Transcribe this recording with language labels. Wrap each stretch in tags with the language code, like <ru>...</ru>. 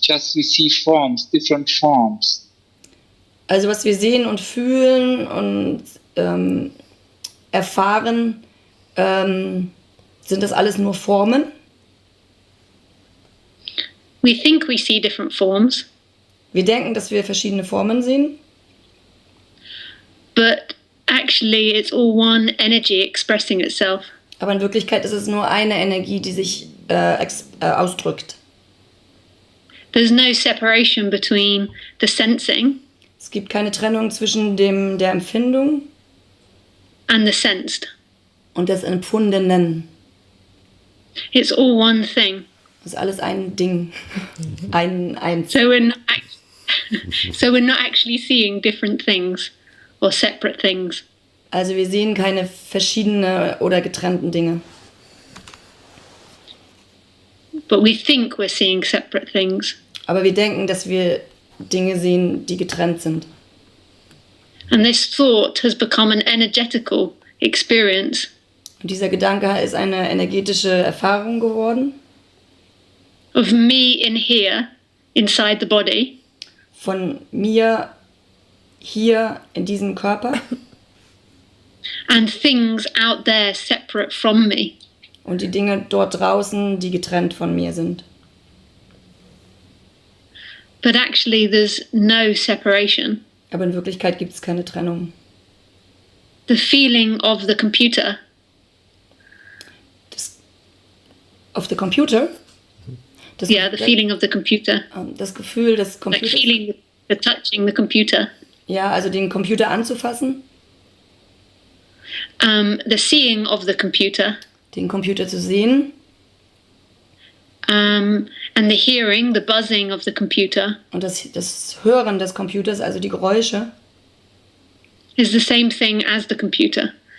<en>Just we see forms, different forms.</en> <de>Also was wir sehen und fühlen und erfahren, sind das alles nur Formen?</de> <en>We think we see different forms,</en> <de>Wir denken, dass wir verschiedene Formen sehen,</de> <en>but actually it's all one energy expressing itself.</en> <de>aber in Wirklichkeit ist es nur eine Energie, die sich ausdrückt.</de> <en>There's no separation between the sensing</en> <de>Es gibt keine Trennung zwischen der Empfindung</de> <en>and the sensed.</en> <de>und des Empfundenen.</de> <en>It's all one thing.</en> <de>Das ist alles ein Ding. Eins.</de> <en>So we're not actually seeing different things or separate things.</en> <de>Also wir sehen keine verschiedenen oder getrennten Dinge.</de> <en>But we think we're seeing separate things.</en> <de>Aber wir denken, dass wir Dinge sehen, die getrennt sind.</de> <en>And this thought has become an energetical experience.</en> <de>Und dieser Gedanke ist eine energetische Erfahrung geworden.</de> <en>Of me in here, inside the body,</en> <de>Von mir hier in diesem Körper</de> <en>and things out there separate from me.</en> <de>und die Dinge dort draußen, die getrennt von mir sind.</de> <en>But actually, there's no separation.</en> <de>Aber in Wirklichkeit gibt es keine Trennung.</de> <en>The feeling of the computer</en> <de>Auf der Computer? Das,</de> <en>the feeling of the computer,</en> <de>das Gefühl des</de> <en>like</en> <de>Computers.</de> <en>feeling the touching the computer,</en> <de>Ja, also den Computer anzufassen,</de> <en>the seeing of the computer,</en> <de>den Computer zu sehen</de> <en>and the hearing, the buzzing of the computer</en> <de>und das Hören des Computers, also die Geräusche,</de> <en>is the same thing as the computer.</en>